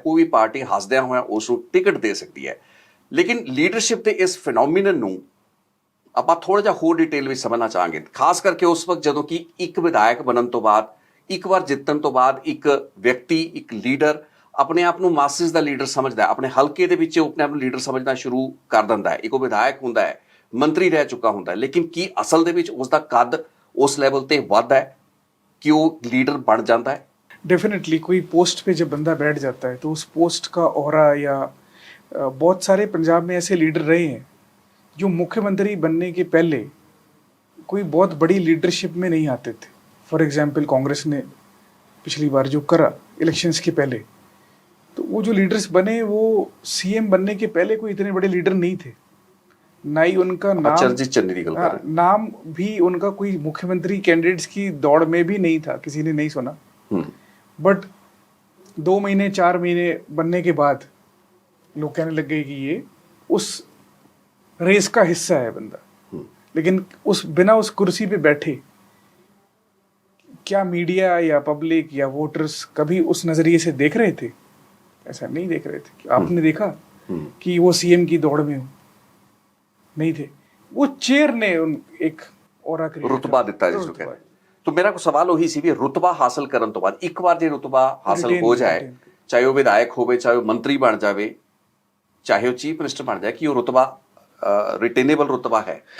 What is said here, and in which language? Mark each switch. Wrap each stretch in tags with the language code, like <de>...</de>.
<pa>ਕੋਈ ਵੀ ਪਾਰਟੀ ਹੱਸਦਿਆਂ ਹੋਇਆਂ ਉਸ ਨੂੰ ਟਿਕਟ ਦੇ ਸਕਦੀ ਹੈ। ਲੇਕਿਨ ਲੀਡਰਸ਼ਿਪ ਦੇ ਇਸ ਫਿਨੋਮੀਨਨ ਨੂੰ ਆਪਾਂ ਥੋੜਾ ਜਿਹਾ ਹੋਰ ਡਿਟੇਲ ਵਿੱਚ ਸਮਝਣਾ ਚਾਹਾਂਗੇ, ਖਾਸ ਕਰਕੇ ਉਸ ਵਕਤ ਜਦੋਂ ਕਿ ਇੱਕ ਵਿਧਾਇਕ ਬਣਨ ਤੋਂ ਬਾਅਦ, ਇੱਕ ਵਾਰ ਜਿੱਤਣ ਤੋਂ ਬਾਅਦ ਇੱਕ ਵਿਅਕਤੀ, ਇੱਕ ਲੀਡਰ ਆਪਣੇ ਆਪ ਨੂੰ ਮਾਸਿਸ ਦਾ ਲੀਡਰ ਸਮਝਦਾ ਹੈ, ਆਪਣੇ ਹਲਕੇ ਦੇ ਵਿੱਚ ਉਹ ਆਪਣੇ ਆਪ ਨੂੰ ਲੀਡਰ ਸਮਝਣਾ ਸ਼ੁਰੂ ਕਰ ਦਿੰਦਾ ਹੈ। ਇੱਕ ਉਹ ਵਿਧਾਇਕ ਹੁੰਦਾ ਹੈ, ਮੰਤਰੀ ਰਹਿ ਚੁੱਕਾ ਹੁੰਦਾ ਹੈ, ਲੇਕਿਨ ਕੀ ਅਸਲ ਦੇ ਵਿੱਚ ਉਸ ਦਾ ਕੱਦ</pa> <hi>उस लेवल पे</hi> <pa>ਵੱਧਦਾ</pa> <hi>है कि वो लीडर बन जाता है? डेफिनेटली कोई पोस्ट पे जब बंदा बैठ जाता है तो उस पोस्ट का ऑरा या बहुत सारे पंजाब में ऐसे लीडर रहे हैं जो मुख्यमंत्री बनने के पहले कोई बहुत बड़ी लीडरशिप में नहीं आते थे। फॉर एग्जांपल कांग्रेस ने पिछली बार जो करा इलेक्शंस के पहले, तो वो जो लीडर्स बने वो सीएम बनने के पहले कोई इतने बड़े लीडर नहीं थे, ना ही उनका नाम भी उनका कोई मुख्यमंत्री कैंडिडेट्स की दौड़ में भी नहीं था, किसी ने नहीं सुना। बट 2 महीने 4 महीने बनने के बाद लोग कहने लग गए कि ये उस रेस का हिस्सा है बंदा। लेकिन बिना उस कुर्सी पे बैठे क्या मीडिया या पब्लिक या वोटर्स कभी उस नजरिए से देख रहे थे? ऐसा नहीं देख रहे थे। आपने देखा कि वो सीएम की दौड़ में हो? नहीं थे। वो चेयर ने एक ਔਰਾ</hi> <pa>ਰੁਤਬਾ ਦਿੱਤਾ ਜਿਸ ਨੂੰ ਕਹਿੰਦੇ।</pa> <hi>तो मेरा को सवाल</hi> <pa>ਉਹੀ ਸੀ ਵੀ ਰੁਤਬਾ ਹਾਸਲ ਕਰਨ ਤੋਂ ਬਾਅਦ ਇੱਕ ਵਾਰ ਜੇ ਰੁਤਬਾ ਹਾਸਲ ਹੋ ਜਾਏ, ਚਾਹੇ ਉਹ ਵਿਧਾਇਕ ਹੋਵੇ, ਚਾਹੇ ਉਹ ਮੰਤਰੀ ਬਣ ਜਾਵੇ, ਚਾਹੇ ਉਹ ਚੀਫ ਮਿनिस्टर</pa> <hi>बन जाए, कि वो रुतबा रिटेनेबल रुतबा है?</hi>